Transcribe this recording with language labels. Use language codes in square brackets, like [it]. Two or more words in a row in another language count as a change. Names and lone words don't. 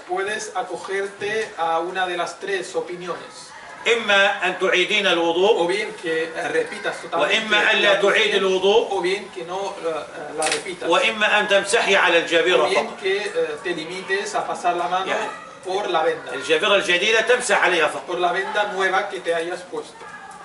[es] puedes acogerte a una de las 3 opiniones. [ar] إما أن تعيدين [es] O [ar] الوضوء [es] bien que repitas totalmente [ar] وإما أن لا [es] la [ar] تعيد [es] ablución, [ar] الوضوء [es] o bien que no la repitas. [ar] وإما أن تمسحي على [es] O [ar] الجبيرة [es] bien [ar] فقط. [es] que te limites a pasar la mano [ar] يعني [es] por la venda. [ar] الجبيرة الجديدة تمسح عليها فقط. [es] Por la venda nueva que te hayas puesto.